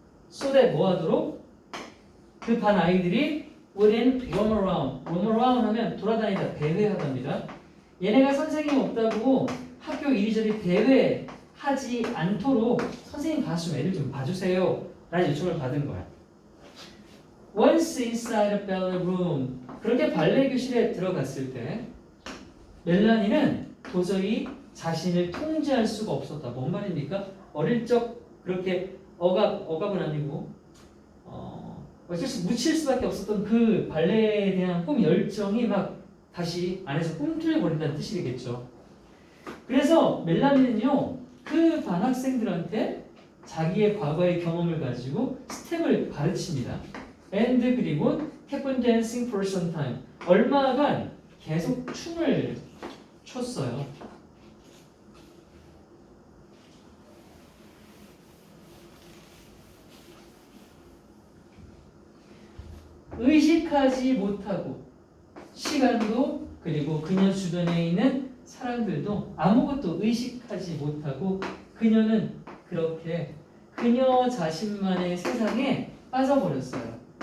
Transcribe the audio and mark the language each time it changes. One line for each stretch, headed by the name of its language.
English: so that
Korean: 뭐 하도록? 그 반 아이들이
English: wouldn't roam around. roam around
Korean: 하면 돌아다니다 대회하답니다. 얘네가 선생님 없다고 학교 이리저리 대회하지 않도록 선생님 가서 좀 애들 좀 봐주세요. 라는 요청을 받은 거야.
English: Once inside a ballet room.
Korean: 그렇게 발레 교실에 들어갔을 때 멜라니는 도저히 자신을 통제할 수가 없었다. 뭔 말입니까? 어릴 적 그렇게 억압은 아니고 어쩔 수 묻힐 수밖에 없었던 그 발레에 대한 꿈 열정이 막 다시 안에서 꿈틀거린다는 뜻이겠죠. 그래서 멜라니는요 그 반 학생들한테 자기의 과거의 경험을 가지고 스텝을 가르칩니다.
English: and
Korean: 그리고
English: kept on dancing for some time.
Korean: 얼마간 계속 춤을 췄어요. 의식하지 못하고 시간도 그리고 그녀 주변에 있는 사람들도 아무것도 의식하지 못하고 그녀는 그렇게 그녀 자신만의 세상에 빠져버렸어요.